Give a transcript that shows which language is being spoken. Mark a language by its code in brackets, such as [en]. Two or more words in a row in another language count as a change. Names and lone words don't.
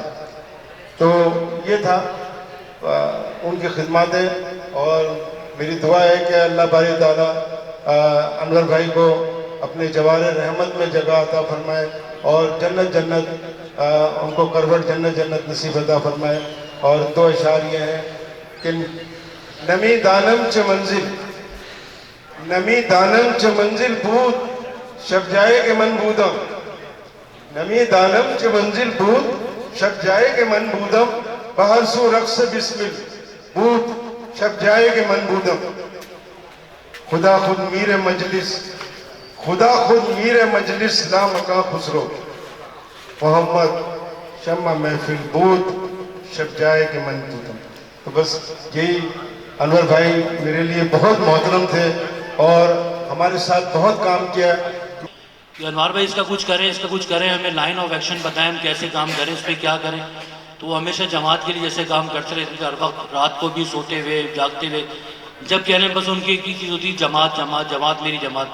[ur] تو یہ تھا ان کی خدماتیں، اور میری دعا ہے کہ اللہ باری تعالیٰ انور بھائی کو اپنے جوار رحمت میں جگہ عطا فرمائے، اور جنت جنت ان کو کروٹ جنت جنت نصیب عطا فرمائے۔ اور 2 اشعار یہ ہیں کہ [fa] نمی دانم چه منزل، نمی دانم چه منزل بود شب جائے کہ من بودم، نمی دانم چه منزل بود شب جائے کہ من بودم، بہر سو رقص بسمل بود شب جائے کہ من بودم۔ خدا خود میر مجلس، خدا خود میر مجلس لا مکان خسرو، محمد شمع محفل بود شب جائے کہ من بودم۔ [ur] تو بس یہی، انور بھائی میرے لیے بہت محترم تھے اور ہمارے ساتھ بہت کام کیا۔ کہ انوار بھائی اس کا کچھ کریں، اس کا کچھ کریں، ہمیں لائن آف ایکشن بتائیں، ہم کیسے کام کریں، اس پہ کیا کریں۔ تو وہ ہمیشہ جماعت کے لیے جیسے کام کرتے رہتے تھے، ہر وقت رات کو بھی سوتے ہوئے جاگتے ہوئے، جب کہنے بس ان کی ایک ہی چیز ہوتی، جماعت جماعت جماعت میری جماعت۔